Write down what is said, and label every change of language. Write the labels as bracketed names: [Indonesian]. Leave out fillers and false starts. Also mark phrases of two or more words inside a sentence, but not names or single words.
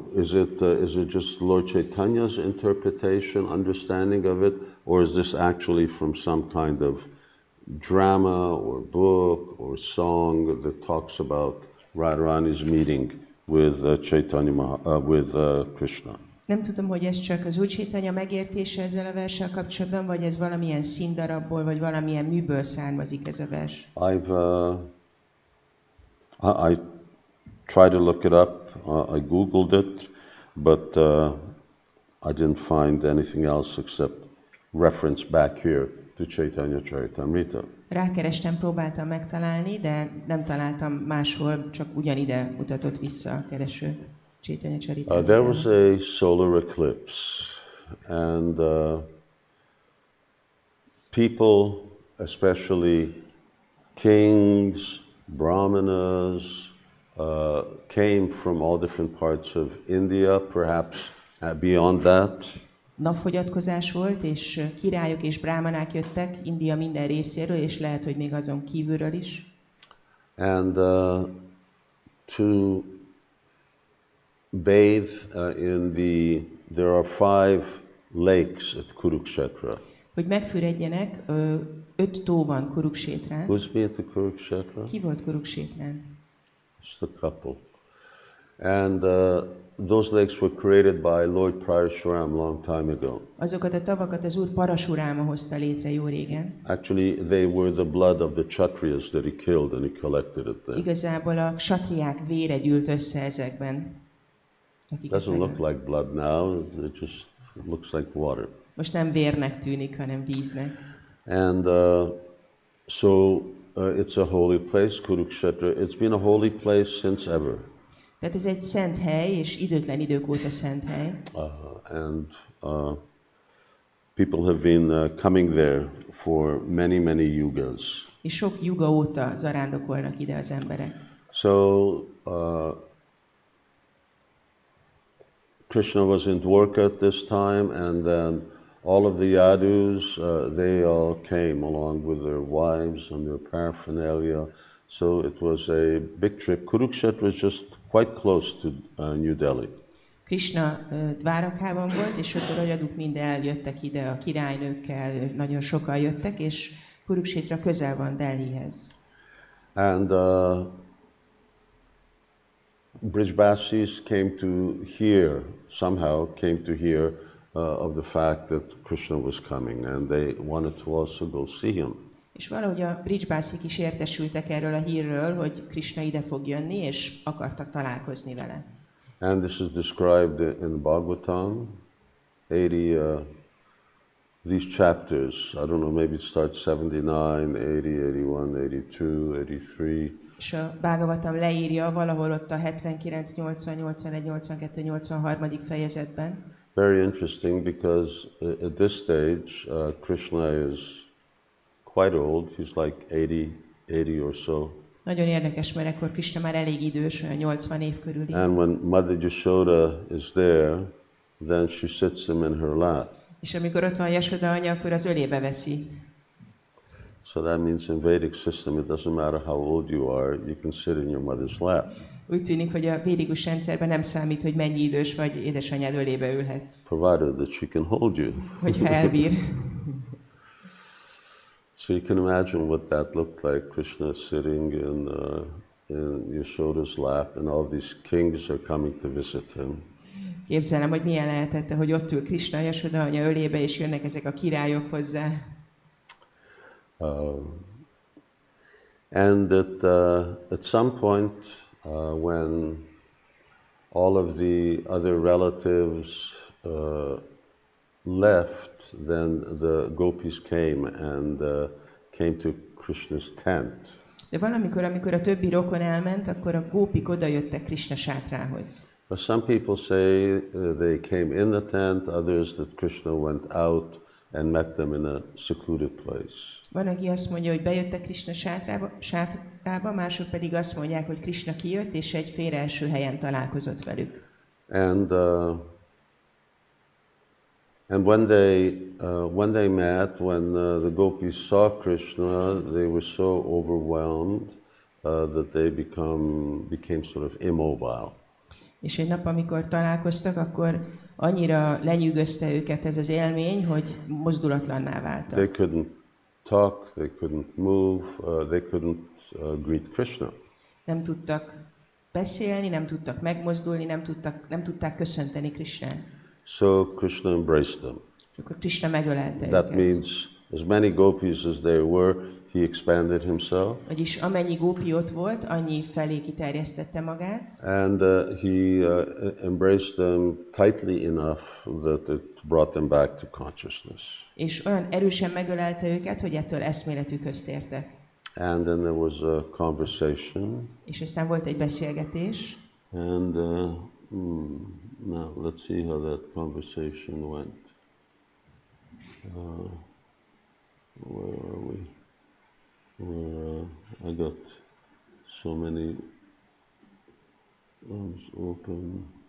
[English] Is it just Lord Chaitanya's interpretation, understanding of it, or is this actually from some kind of drama or book or song that talks about Radharani's meeting with with Krishna? [Hungarian] Nem tudom, hogy ez csak az Úr Chaitanya megértése ezzel a verssel kapcsolatban, vagy ez valamilyen színdarabból, vagy valamilyen műből származik ez a vers. [English] I tried to look it up. I googled it, but I didn't find anything else except reference back here to Caitanya-caritāmṛta. [Hungarian] Rákerestem, próbáltam megtalálni, de nem találtam máshol, csak ugyanide mutatott vissza a kereső. Caitanya-caritāmṛta. [English] There was a solar eclipse, and people, especially kings, brahmanas, came from all different parts of India, perhaps beyond that. [Hungarian] Napfogyatkozás volt, és királyok és brámanák jöttek India minden részéről, és lehet, hogy még azon kívülről is. [English] And to bathe there are 5 lakes at Kurukshetra. [Hungarian] Hogy megfüredjenek, 5 tó van Kuruksétrán. [English] Who's been at the Kurukshetra? [Hungarian] Ki volt Kuruksétrán? [English] Just a couple. And those lakes were created by Lord Parashuram long time ago. [Hungarian] Azokat a tavakat az Úr Parasuráma hozta létre jó régen. [English] Actually, they were the blood of the Kshatriyas that he killed and he collected it there. [Hungarian] Igazából a ksatriák vére gyűlt össze ezekben. [English] Doesn't look like blood now, it just looks like water. [Hungarian] Most nem vérnek tűnik, hanem víznek. [English] And so it's a holy place, Kurukshetra. It's been a holy place since ever. [Hungarian] Tehát ez egy szent hely, és időtlen idők óta szent hely. [English] And people have been coming there for many, many yugas. [Hungarian] És sok juga óta zarándokolnak ide az emberek. [English] So Krishna was in Dwarka at this time, and then all of the Yadus, they all came along with their wives and their paraphernalia. So it was a big trip. Kurukshetra was just quite close to New Delhi. [Hungarian] Krishna Dvárakában volt, és ott a ragyaduk mind eljöttek ide a királynőkkel, nagyon sokan jöttek, és Kurukshetra közel van Delhihez. [English] And Brijbasis came to hear, somehow came to hear of the fact that Krishna was coming, and they wanted to also go see him. [Hungarian] És valahogy a Brijbászik is értesültek erről a hírről, hogy Krishna ide fog jönni, és akartak találkozni vele. [English] And this is described in Bhagavatam, 80, these chapters, I don't know, maybe it starts 79, 80, 81, 82, 83. [Hungarian] És a Bhagavatam leírja valahol ott a 79, 80, 81, 82, 83. fejezetben. [English] Very interesting because at this stage, Krishna is quite old. He's like 80 or so. [Hungarian] Nagyon érdekes, mert akkor Krishna már elég idős, olyan 80 év körüli. [English] And when Mother Yashoda is there, then she sits him in her lap. [Hungarian] És amikor ott van Yashoda anya, akkor az ölébe veszi. [English] So that means in Vedic system, it doesn't matter how old you are, you can sit in your mother's lap. [Hungarian] Úgy tűnik, hogy a védikus rendszerben nem számít, hogy mennyi idős vagy, édesanyád ölébe ülhetsz. [English] Provided that she can hold you. [Hungarian] Hogyha elbír. [English] So you can imagine what that looked like, Krishna sitting in Yashoda's lap, and all these kings are coming to visit him. [Hungarian] Képzelem, hogy milyen lehetett, hogy ott ül Krishna, Yashoda anya ölébe, és jönnek ezek a királyok hozzá. [English] And at some point, when all of the other relatives left, then the gopis came and came to Krishna's tent. [Hungarian] De valamikor, amikor a többi rokon elment, akkor a gópik odajöttek Krishna sátrához. [English] But some people say they came in the tent, others that Krishna went out and met them in a secluded place. [Hungarian] Van, aki azt mondja, hogy bejöttek Krishna sátrába, mások pedig azt mondják, hogy Krishna kijött, és egy félreeső helyen találkozott velük. [English] And when they met, when the gopis saw Krishna, they were so overwhelmed that they became sort of immobile. [Hungarian] És egy nap, amikor találkoztak, akkor annyira lenyűgözte őket ez az élmény, hogy mozdulatlanná váltak. [English] They couldn't talk, they couldn't move, they couldn't greet Krishna. [Hungarian] Nem tudtak beszélni, nem tudtak megmozdulni, nem tudták köszönteni Krishnát. [English] So Krishna embraced them. [Hungarian] Akkor Krishna megölelte [English] That [Hungarian] őket. [English] means as many gopis as there were, he expanded himself. [Hungarian] Vagyis amennyi gópi ott volt, annyi felé kiterjesztette magát. [English] And he embraced them tightly enough that it brought them back to consciousness. [Hungarian] És olyan erősen megölelte őket, hogy ettől eszméletükhöz tértek. [English] And then there was a conversation. [Hungarian] És aztán volt egy beszélgetés. [English] And now let's see how that conversation went. Where are we? I got so many arms open.